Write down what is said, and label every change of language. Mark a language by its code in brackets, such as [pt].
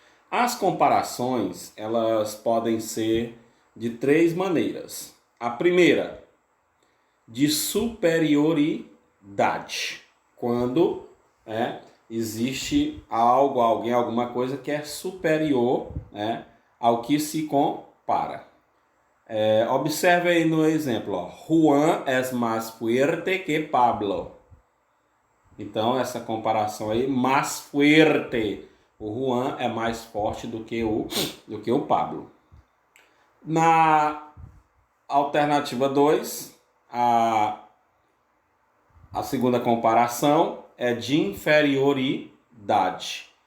[pt] As comparações, elas podem ser de três maneiras. A primeira, de superioridade, quando existe algo, alguém, alguma coisa que é superior ao que se compara. Observe aí no exemplo, ó. [es] Juan es más fuerte que Pablo. [pt] Então, essa comparação aí, [es] más fuerte. [pt] O Juan é mais forte do que o Pablo. Na alternativa 2, a segunda comparação é de inferioridade.